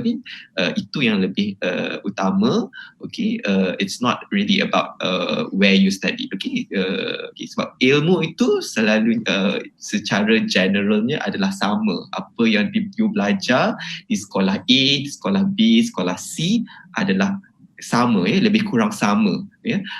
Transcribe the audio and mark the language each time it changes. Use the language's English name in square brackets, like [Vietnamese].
[Malay] Okay, itu yang lebih utama. [English] Okay, it's not really about where you study. [Malay] Okay, sebab ilmu itu selalu secara generalnya adalah sama. Apa yang you belajar di sekolah A, di sekolah B, sekolah C adalah sama ya, lebih kurang sama ya.